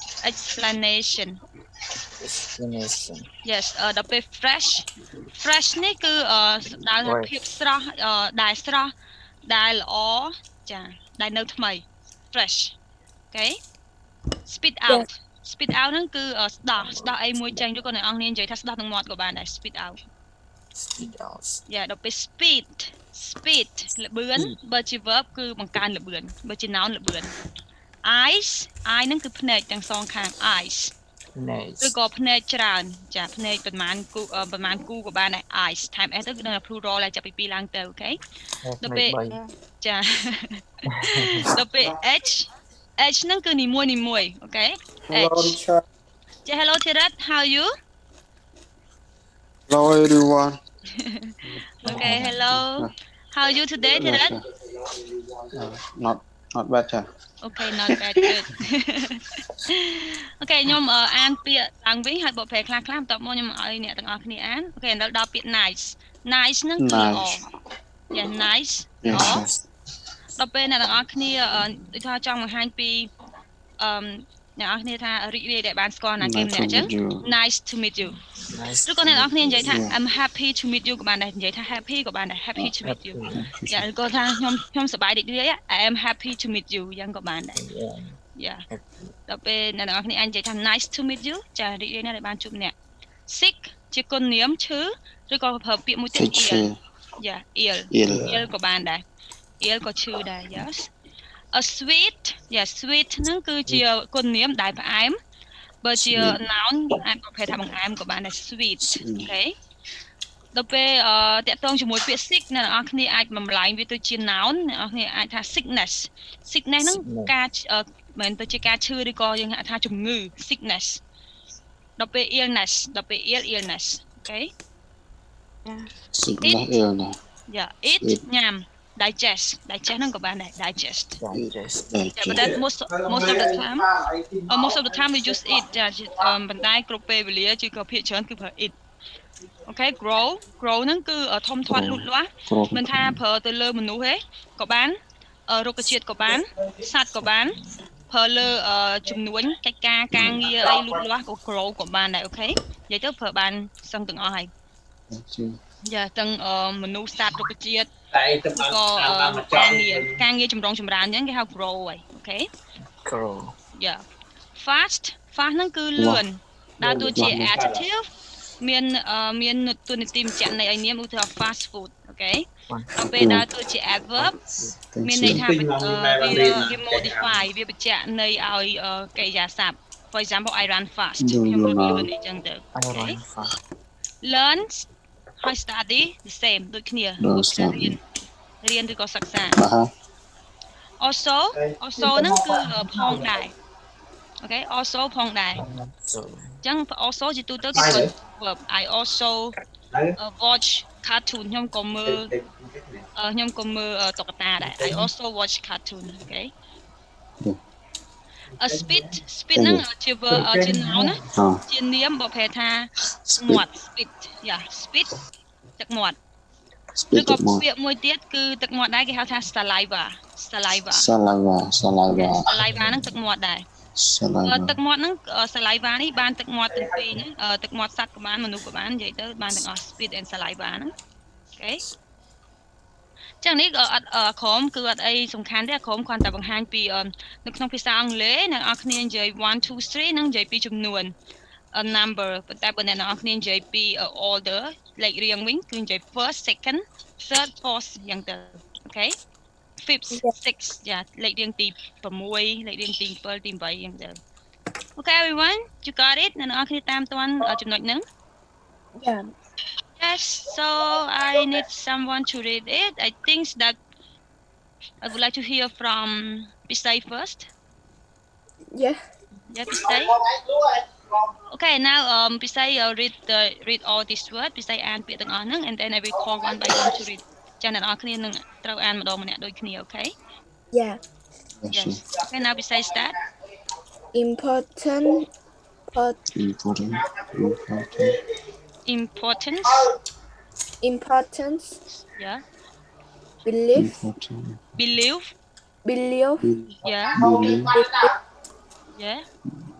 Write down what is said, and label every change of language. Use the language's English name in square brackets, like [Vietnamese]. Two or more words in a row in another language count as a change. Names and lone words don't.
[English] explanation explanation [Khmer] yes ដល់ពេល [English] fresh fresh [Khmer] នេះគឺស្ដៅថាភាពស្រស់ដែលស្រស់ដែលល្អចាដែលនៅថ្មី [English] fresh okay spit out spit out [Khmer] ហ្នឹងគឺស្ដោះអីមួយចេញឬក៏អ្នកនរគ្នានិយាយថាស្ដោះនឹងមាត់ក៏បានដែរ [English] spit out speed out [Khmer] យ៉ាដល់ពេល speed លបឿនបើជា verb គឺបង្កើនលបឿនបើជា noun លបឿន [English] eyes eye [Khmer] ហ្នឹងគឺភ្នែកទាំងសងខាង eyes ឬក៏ភ្នែកច្រើនចាភ្នែកប្រមាណគូក៏បានដែរ eyes ថែម s ទៅគឺដឹងថា plural ហើយចាប់ពី2ឡើងទៅអូខេដល់ពេលចាដល់ពេល h ហ្នឹងគឺនីមួយអូខេ h ចា [English] hello Thirat how are you Hello everyone. okay hello how are you today Thirat Not bad [Khmer] ចា [English] okay not bad good okay [Khmer] ខ្ញុំអានពាក្យឡើងវិញហើយបកប្រែខ្លះៗបន្ទាប់មកខ្ញុំឲ្យអ្នកទាំងអស់គ្នាអានអូខេឥឡូវដល់ពាក្យ nice ហ្នឹងគឺល្អ [English] yeah nice [Khmer] ល្អដល់ពេលអ្នកទាំងអស់គ្នាដូចថាចង់បង្ហាញពីអ្នកនរគ្នាថារីក រាយដែលបានស្គាល់ណាគេម្នាក់អញ្ចឹង [English] nice to meet you [Khmer] ឬក៏អ្នកនរគ្នានិយាយថា [English] I'm happy to meet you [Khmer] ក៏បានដែរនិយាយថា happy ក៏បានដែរ [English] happy to meet you [Khmer] យ៉ាឬក៏ថាខ្ញុំ សប្បាយរីករាយ [English] I am happy to meet you [Khmer] យ៉ាងក៏បានដែរយ៉ាដល់ពេលអ្នកនរគ្នាអាចនិយាយថា [English] nice to meet you [Khmer] ចារីករាយណាស់ដែល បានជួបអ្នក sick ជាគុណនាមឈឺឬក៏ប្រើពាក្យមួយទៀត ill យ៉ា ill ក៏បានដែរ ill ក៏ឈឺ ដែរ [English] yes a sweet sweet [Khmer] ហ្នឹងគឺជាគុណនាមដែលផ្អែមបើជា noun អាចប្រភេទថាបង្អែមក៏បានដែរ sweet អូខេដល់ពេលតាក់ទងជាមួយពាក្យ sick អ្នកនរគ្នាអាចបំលែងវាទៅជា noun អ្នកនរគ្នាអាចថា sickness ហ្នឹងការមិនទៅជាការឈឺឬក៏យើងហៅថាជំងឺ sickness ដល់ពេល illness ដល់ពេល illness អូខេ [English] Sickness illness [Khmer] eat ញ៉ាំ digest ហ្នឹងក៏បានដែរ [English] digest but that most of the time we use it [Khmer] ចាប៉ុន្តែគ្រប់ពេលវេលាជាក៏ ភាគច្រើនគឺប្រើ it អូខេ grow ហ្នឹងគឺធំធាត់លូតលាស់មិនថាប្រើទៅលើមនុស្សទេក៏បានរុក្ខជាតិក៏បានសត្វក៏បានប្រើលើចំនួនកិច្ចការងារអីលូតលាស់ក៏ grow ក៏បានដែរអូខេនិយាយទៅប្រើបានសឹងទាំងអស់ហើយយ៉ាទាំងមនុស្សសត្វរុក្ខជាតិក៏ការងារចម្រុងចម្រើនអញ្ចឹងគេហៅ grow ហើយអូខេ [English] grow [Khmer] yeah fast ហ្នឹងគឺលឿនដើរតួជា adjective មានតួនាទីបញ្ជាក់ន័យឲ្យនាមឧទាហរណ៍ [English] fast food [Khmer] អូខេដល់ពេលដើរតួជា adverb មានន័យថាវា modify វាបញ្ជាក់ន័យឲ្យកិរិយាសព្ទ [English] for example I run fast [Khmer] ខ្ញុំរត់លឿនអីចឹងទៅអូខេ learn ហើយ study [English] the same [Khmer] ដូចគ្នារៀនឬក៏សិក្សា also ហ្នឹងគឺផងដែរអូខេ also ផងដែរអញ្ចឹង also ជាទូទៅគេប្រើ verb [English] I also watch cartoon [Khmer] ខ្ញុំក៏មើលតុក្កតាដែរ [English] I also watch cartoon [Khmer] អូខេ speed ហ្នឹងជា noun ណាជានាមប្រភេទថាមាត់ speed ទឹកមាត់ឬក៏ពាក្យមួយទៀតគឺទឹកមាត់ដែរគេហៅថា saliva ហ្នឹងទឹកមាត់ដែរទឹកមាត់ហ្នឹង saliva នេះបានទឹកមាត់ទាំងពីរហ្នឹងទឹកមាត់សត្វក៏បានមនុស្សក៏បាននិយាយទៅបានទាំងអស់ [English] spit and saliva [Khmer] ហ្នឹងអូខេ ចឹងនេះក៏អត់ក្រុមគឺអត់អីសំខាន់ទេក្រុមគ្រាន់តែបង្ហាញពីនៅក្នុងភាសាអង់គ្លេសអ្នកនរគ្នានិយាយ1 2 3នឹងនិយាយពីចំនួន number ប៉ុន្តែបើអ្នកនរគ្នានិយាយពី order លេខរៀងវិញគឺនិយាយ [English] first second third fourth [Khmer] យ៉ាងទៅអូខេ [English] fifth sixth [Khmer] យ៉ាលេខរៀងទី6លេខរៀងទី7ទី8យ៉ាងទៅ [English] Okay everyone you got it [Khmer] អ្នកនរគ្នាតាមតាន់ចំណុចហ្នឹង [English] Yes so I need someone to read it I think that I would like to hear from Pisay first yeah Pisay Okay now Pisay read all these words Pisay [Khmer] អានពាក្យទាំងអស់ហ្នឹង [English] and then I will call one by one to read [Khmer] ចាអ្នកនរគ្នានឹងត្រូវអានម្ដងម្នាក់ដូចគ្នា [English] Okay yeah Yes Okay now Pisay start importance yeah belief yeah yeah